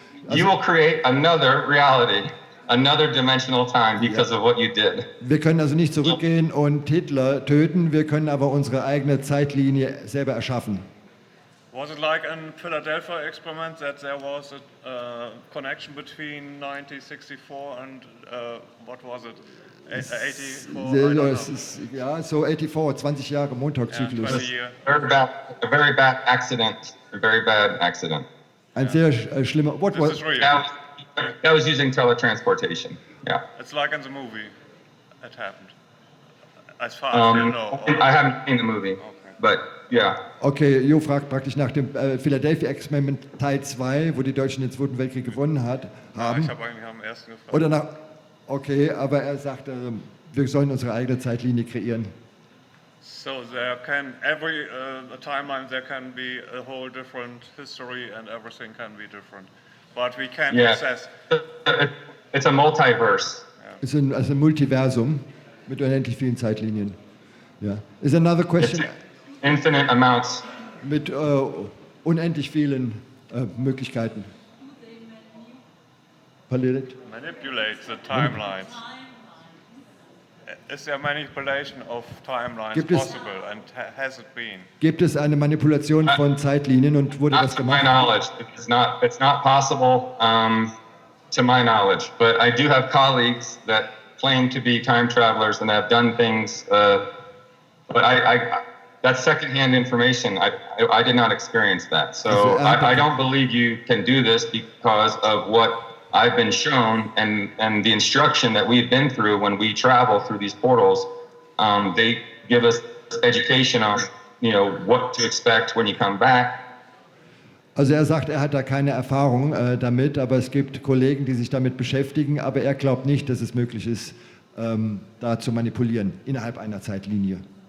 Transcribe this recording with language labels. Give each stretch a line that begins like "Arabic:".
English: You will create another reality, another dimensional time because of what you did.
German: Wir können also nicht zurückgehen und Hitler töten, wir können aber unsere eigene Zeitlinie selber erschaffen.
English: Was it like in Philadelphia experiment that there was a connection between 1964 and what was it? 84?
German: Ja, so 84, 20 Jahre Montaukzyklus.
English: Yeah, A very bad accident. A very bad accident.
German: Ein sehr schlimmer.
English: What This was? is real. That was using teletransportation. Yeah. It's like in the movie. It happened. As far as you know. I haven't seen the movie, but yeah.
German: Okay, Jo fragt praktisch nach dem Philadelphia-Experiment Teil 2, wo die Deutschen den Zweiten Weltkrieg gewonnen haben. Ich habe eigentlich am ersten gefragt. Oder nach. Okay, aber er sagt, wir sollen unsere eigene Zeitlinie kreieren.
English: So there can every timeline there can be a whole different history and everything can be different, but we can access. It's a multiverse.
German: Es ist ein Multiversum mit unendlich vielen Zeitlinien.
English: Ja. Is another question? It's infinite amounts.
German: Mit unendlich vielen Möglichkeiten.
English: Manipulate the timelines. Is there manipulation of timelines possible and has it been?
German: Gibt es eine Manipulation von Zeitlinien und wurde das
English: To my
German: gemacht?
English: knowledge, it's not possible to my knowledge. But I do have colleagues that claim to be time travelers and have done things. But that's secondhand information. I did not experience that. So I don't believe you can do this because of what I've been shown and the instruction that we've been through when we travel through these portals. They give us education on, what to expect when you come back.
German: Also er sagt, er hat da keine Erfahrung damit, aber es gibt Kollegen, die sich damit beschäftigen, aber er glaubt nicht, dass es möglich ist, da zu manipulieren innerhalb einer Zeitlinie.